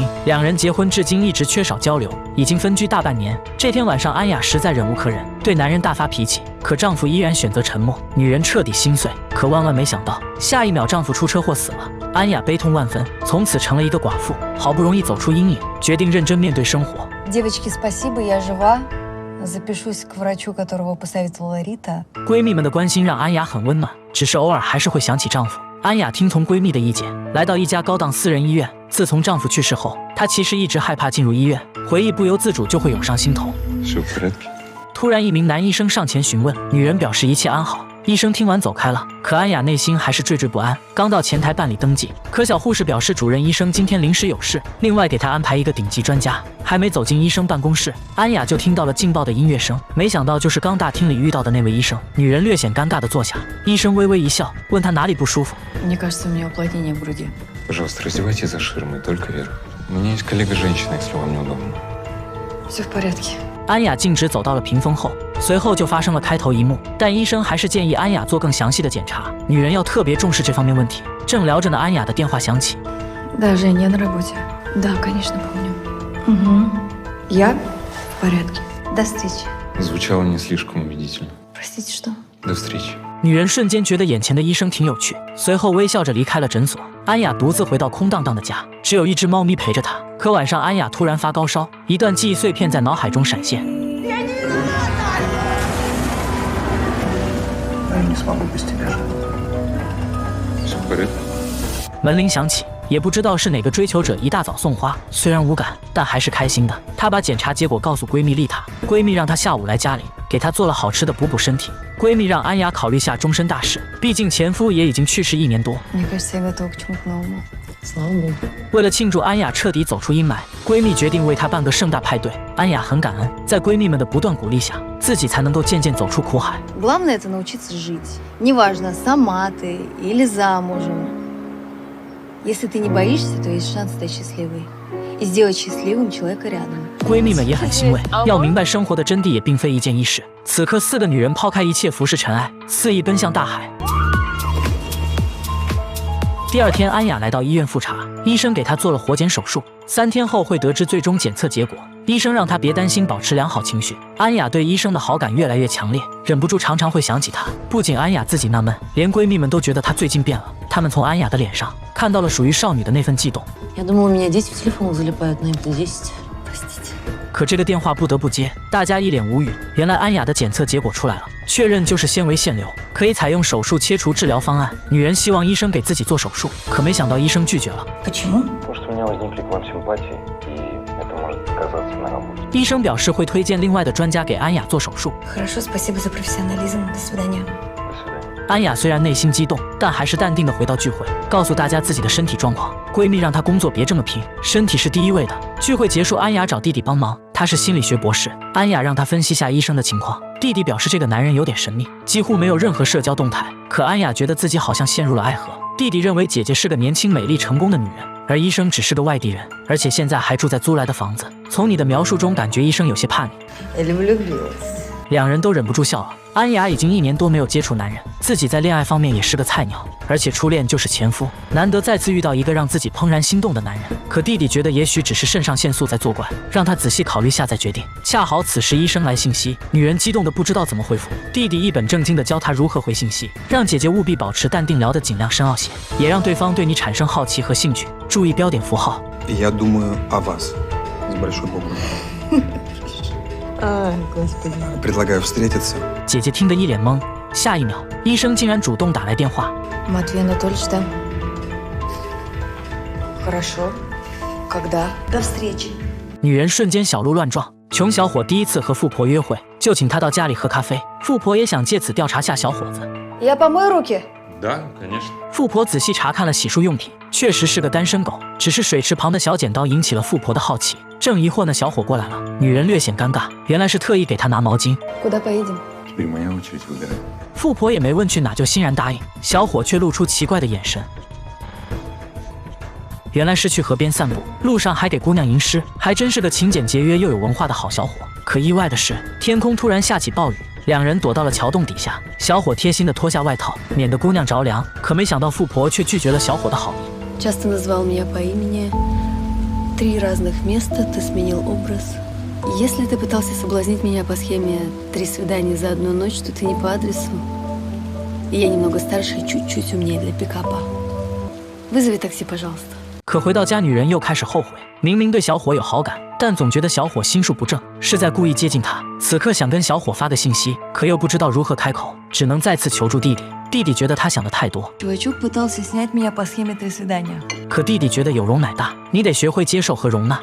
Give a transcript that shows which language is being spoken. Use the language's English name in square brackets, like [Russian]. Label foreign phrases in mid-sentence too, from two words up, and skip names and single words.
[Chinese] 两人结婚至今一直缺少交流，已经分居大半年。这天晚上，安雅实在忍无可忍，对男人大发脾气，可丈夫依然选择沉默。女人彻底心碎，可万万没想到，下一秒丈夫出车祸死了。安雅悲痛万分，从此成了一个寡妇。好不容易走出阴影，决定认真面对生活。 [Russian] Девочки, спасибо, я жива. Запишусь к врачу, которого посоветовала Рита. [Chinese] 闺蜜们的关心让安雅很温暖，只是偶尔还是会想起丈夫。安雅听从闺蜜的意见，来到一家高档私人医院。自从丈夫去世后，她其实一直害怕进入医院，回忆不由自主就会涌上心头。突然，一名男医生上前询问，女人表示一切安好。医生听完走开了，可安雅内心还是惴惴不安。刚到前台办理登记，可小护士表示主任医生今天临时有事，另外给她安排一个顶级专家。还没走进医生办公室，安雅就听到了劲爆的音乐声，没想到就是刚大厅里遇到的那位医生。女人略显尴尬地坐下，医生微微一笑，问她哪里不舒服。 [Russian] Мне кажется, у меня уплотнение в груди. Пожалуйста, раздевайтесь за ширмой, только Вера. У меня есть коллега-женщина, если вам неудобно. Все в порядке. [Chinese] 安雅径直走到了屏风后，随后就发生了开头一幕。但医生还是建议安雅做更详细的检查，女人要特别重视这方面问题。正聊着呢，安雅的电话响起。 [Russian] Да, Жень, я на работе. Да, конечно, помню. Угу. Я в порядке. До встречи. Звучало не слишком убедительно. Простите, что? До встречи. [Chinese] 女人瞬间觉得眼前的医生挺有趣，随后微笑着离开了诊所。安雅独自回到空荡荡的家，只有一只猫咪陪着她。可晚上，安雅突然发高烧，一段记忆碎片在脑海中闪现。门铃响起，也不知道是哪个追求者一大早送花，虽然无感，但还是开心的。她把检查结果告诉闺蜜丽塔，闺蜜让她下午来家里，给她做了好吃的补补身体。闺蜜让安雅考虑下终身大事，毕竟前夫也已经去世1年多。 [Russian] Мне кажется, я готова к чему-то новому. Слава Богу. [Chinese] 为了庆祝安雅彻底走出阴霾，闺蜜决定为她办个盛大派对。安雅很感恩，在闺蜜们的不断鼓励下，自己才能够渐渐走出苦海。 [Russian] Главное это научиться жить. Неважно, сама ты или замужем. Если ты не боишься, то есть шанс стать счастливой и сделать счастливым человека рядом. [Chinese] 闺蜜们也很欣慰，要明白生活的真谛也并非一件易事。此刻，4个女人抛开一切，浮世尘埃，肆意奔向大海。第二天，安雅来到医院复查，医生给她做了活检手术，3天后会得知最终检测结果。医生让她别担心，保持良好情绪。安雅对医生的好感越来越强烈，忍不住常常会想起他。不仅安雅自己纳闷，连闺蜜们都觉得她最近变了。她们从安雅的脸上看到了属于少女的那份悸动。 [Russian] Я думала, у меня дети в телефон залипают, но это 10. Простите. [Chinese] 可这个电话不得不接，大家一脸无语。原来安雅的检测结果出来了，确认就是纤维腺瘤，可以采用手术切除治疗方案。女人希望医生给自己做手术，可没想到医生拒绝了。 [Russian] Почему? Может, у меня возникли к вам симпатии, и это может сказаться на работе. [Chinese] 医生表示会推荐另外的专家给安雅做手术。 [Russian] Хорошо, спасибо за профессионализм. До свидания. До свидания. [Chinese] 安雅虽然内心激动，但还是淡定地回到聚会，告诉大家自己的身体状况。闺蜜让她工作别这么拼，身体是第一位的。聚会结束，安雅找弟弟帮忙，他是心理学博士。安雅让他分析下医生的情况，弟弟表示这个男人有点神秘，几乎没有任何社交动态。可安雅觉得自己好像陷入了爱河。弟弟认为姐姐是个年轻、美丽、成功的女人，而医生只是个外地人，而且现在还住在租来的房子。从你的描述中，感觉医生有些怕你。 [Russian] Я люблю влюбилась. [Chinese] 两人都忍不住笑了。安雅已经1年多没有接触男人，自己在恋爱方面也是个菜鸟，而且初恋就是前夫，难得再次遇到一个让自己怦然心动的男人。可弟弟觉得也许只是肾上腺素在作怪，让他仔细考虑下再决定。恰好此时医生来信息，女人激动的不知道怎么回复。弟弟一本正经的教她如何回信息，让姐姐务必保持淡定，聊得尽量深奥些，也让对方对你产生好奇和兴趣，注意标点符号。 [Russian] Я думаю о вас с большой буквы. Ай, господи. Предлагаю встретиться. [Chinese] 姐姐听得一脸懵，下一秒，医生竟然主动打来电话。 [Russian] Матвей Анатольевич, да? Хорошо. Когда? До встречи. [Chinese] 女人瞬间小鹿乱撞，穷小伙第一次和富婆约会，就请她到家里喝咖啡。富婆也想借此调查下小伙子。 [Russian] Я помою руки. Да, конечно. [Chinese] 富婆仔细查看了洗漱用品，确实是个单身狗，只是水池旁的小剪刀引起了富婆的好奇。正疑惑呢，小伙过来了，女人略显尴尬，原来是特意给她拿毛巾。 [Russian] Куда поедем? Теперь моя очередь выбирать. [Chinese] 富婆也没问去哪就欣然答应，小伙却露出奇怪的眼神。原来是去河边散步，路上还给姑娘吟诗，还真是个勤俭节约又有文化的好小伙。可意外的是，天空突然下起暴雨，两人躲到了桥洞底下。小伙贴心地脱下外套，免得姑娘着凉。可没想到富婆却拒绝了小伙的好意。 [Russian] Часто назвал меня по имени. 3 разных места ты сменил образ. Если ты пытался соблазнить меня по схеме 3 свидания за 1 ночь, то ты не по адресу. И я немного старше и чуть-чуть умнее для пикапа. Вызови такси, пожалуйста. [Chinese] 可回到家，女人又开始后悔，明明对小伙有好感，但总觉得小伙心术不正，是在故意接近她。此刻想跟小伙发个信息，可又不知道如何开口，只能再次求助弟弟。弟弟觉得他想的太多， [Russian] Чувачок пытался снять меня по схеме 3 свидания. [Chinese] 可弟弟觉得有容乃大，你得学会接受和容纳。